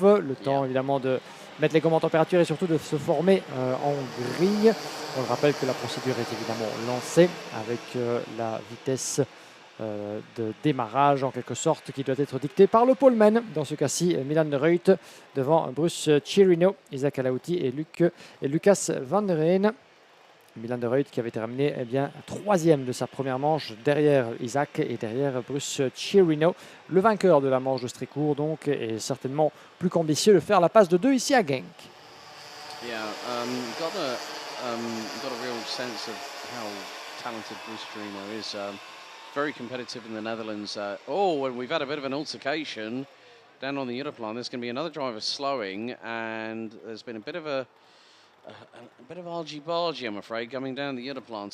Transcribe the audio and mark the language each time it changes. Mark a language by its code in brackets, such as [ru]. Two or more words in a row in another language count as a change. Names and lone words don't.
[fr] Le temps, évidemment, de mettre les gommes en température et surtout de se former en grille. On le rappelle que la procédure est évidemment lancée avec la vitesse de démarrage en quelque sorte qui doit être dictée par le poleman. Dans ce cas-ci, Milan de Rooij devant Bruce Chirino, Isaac Al-Aouti et Lucas van der Reen. Milan de Rooij qui avait terminé troisième de sa première manche derrière Isaac et derrière Bruce Chirino. Le vainqueur de la manche de Stricourt donc est certainement plus qu'ambitieux de faire la passe de 2 ici à Genk. [en] Yeah, got a real sense of how talented Bruce Chirino is. Very competitive in the Netherlands. And we've had a bit of an altercation down on the Europlan. There's going to be another driver slowing, and there's been a bit of argy-bargy, I'm afraid, coming down the Europlan.